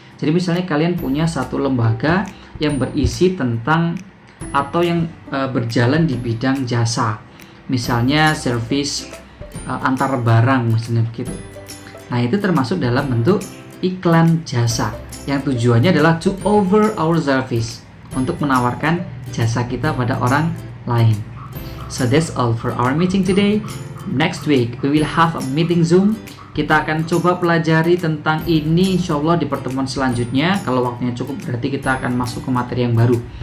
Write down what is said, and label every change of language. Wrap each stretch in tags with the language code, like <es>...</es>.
<id>Jadi misalnya kalian punya satu lembaga yang berisi tentang atau yang berjalan di bidang jasa. Misalnya service antar barang misalnya begitu. Nah, itu termasuk dalam bentuk iklan jasa yang tujuannya adalah</id> <en>to over our service,</en> <id>untuk menawarkan jasa kita pada orang lain.</id> <en>So that's all for our meeting today. Next week we will have a meeting Zoom.</en> <id>Kita akan coba pelajari tentang ini insyaallah di pertemuan selanjutnya. Kalau waktunya cukup berarti kita akan masuk ke materi yang baru.</id>